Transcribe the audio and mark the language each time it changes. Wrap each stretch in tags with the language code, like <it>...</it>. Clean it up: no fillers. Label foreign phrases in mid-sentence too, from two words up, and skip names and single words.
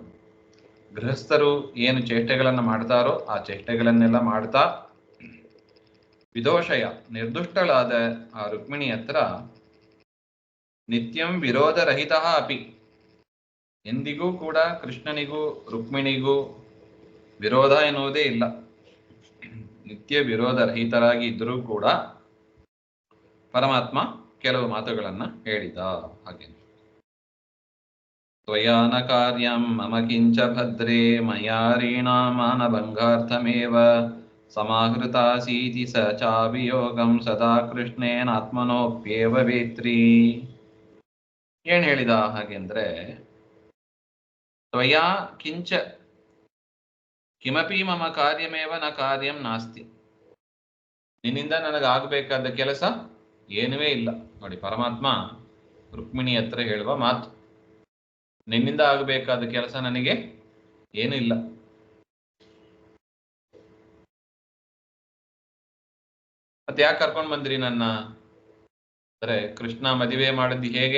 <kn>ಗೃಹಸ್ಥರು ಏನು ಚೇಷ್ಟೆಗಳನ್ನು ಮಾಡ್ತಾರೋ ಆ ಚೇಷ್ಟೆಗಳನ್ನೆಲ್ಲ ಮಾಡ್ತಾ ವಿದೋಷಯ ನಿರ್ದುಷ್ಟಳಾದ ಆ ರುಕ್ಮಿಣಿ ಹತ್ರ</kn> <sa>ನಿತ್ಯಂ ವಿರೋಧರಹಿತ ಅಪಿ,</sa> <kn>ಎಂದಿಗೂ ಕೂಡ ಕೃಷ್ಣನಿಗೂ ರುಕ್ಮಿಣಿಗೂ ವಿರೋಧ ಎನ್ನುವುದೇ ಇಲ್ಲ. ನಿತ್ಯ ವಿರೋಧರಹಿತರಾಗಿ ಇದ್ದರೂ ಕೂಡ ಪರಮಾತ್ಮ ಕೆಲವು ಮಾತುಗಳನ್ನ ಹೇಳಿದ.</kn> <sa>ಹಾಗೆ ತ್ವಯಾ ನ ಕಾರ್ಯಂ ಮಮ ಕಿಂಚ ಭದ್ರೇ ಮಯಾರೀಣಾ ಮಾನಭಂಗಾರ್ಥಮೇವ ಸಮಾಹೃತಾಸೀತಿ ಸ ಚಾಭಿಯೋಗಂ ಸದಾ ಕೃಷ್ಣೇನಾತ್ಮನೋಪ್ಯೇವ ವೇತ್ರಿ.</sa> <kn>ಏನ್ ಹೇಳಿದ ಹಾಗೆಂದ್ರೆ,</kn> <sa>ತ್ವಯಾ ಕಿಂಚ ಕಿಮಪಿ ಮಮ ಕಾರ್ಯಮೇವ ನ ಕಾರ್ಯಂ ನಾಸ್ತಿ.</sa> <kn>ನಿನ್ನಿಂದ ನನಗಾಗಬೇಕಾದ ಕೆಲಸ ಏನುವೇ ಇಲ್ಲ. ನೋಡಿ, ಪರಮಾತ್ಮ ರುಕ್ಮಿಣಿ ಹತ್ರ ಹೇಳುವ ಮಾತು, ನಿನ್ನಿಂದ ಆಗಬೇಕಾದ ಕೆಲಸ ನನಗೆ ಏನೂ ಇಲ್ಲ. ಮತ್ತೆ ಯಾಕೆ ಕರ್ಕೊಂಡು ಬಂದ್ರಿ ನನ್ನ ಅಂದರೆ, ಕೃಷ್ಣ ಮದುವೆ ಮಾಡಿದ್ದು ಹೇಗೆ?</kn>